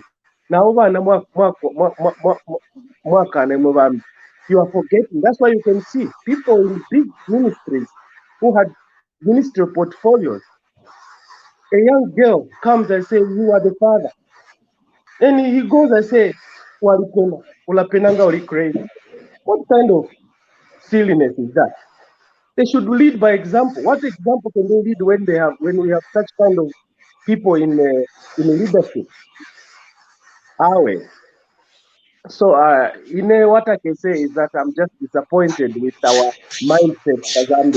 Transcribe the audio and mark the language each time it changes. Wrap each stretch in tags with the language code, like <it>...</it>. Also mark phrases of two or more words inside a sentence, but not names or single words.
<en>Now, you are forgetting. That's why you can see people in big ministries who had ministry portfolios. A young girl comes and says, "You are the father." And he goes and says,</en> <bem>"Walipenda, ulapenanga uli crazy."</bem> <en>What kind of silliness is that? They should lead by example. What example can they lead when we have such kind of people in leadership? Awe. So, what I can say is that I'm just disappointed with our mindset, Zambia.</en>